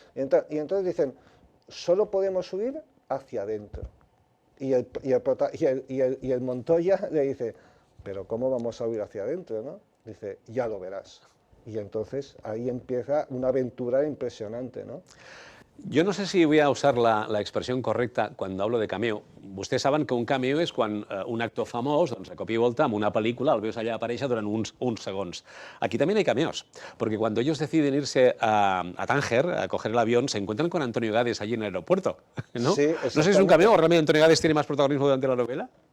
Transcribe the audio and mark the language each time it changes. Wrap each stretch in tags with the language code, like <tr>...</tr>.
<es>Y entonces dicen, solo podemos huir hacia adentro. Y el Montoya le dice, pero ¿cómo vamos a huir hacia adentro, no? Dice, ya lo verás. Y entonces ahí empieza una aventura impresionante, ¿no? Yo no sé si voy a usar la</es> <ca>expressió correcta quan</ca> <es>hablo de cameo.</es> <ca>Vostès saben que un cameo és quan un actor famós, doncs, a cop i volta, en una pel·lícula, el veus allà aparèixer durant uns segons.</ca> <es>Aquí también hay cameos, porque cuando ellos deciden irse a Tánger, a coger el avión, se encuentran con Antonio Gades allí en el aeropuerto, ¿no? Sí, no sé si es un cameo o realmente Antonio Gades tiene más protagonismo durante la novela.</es>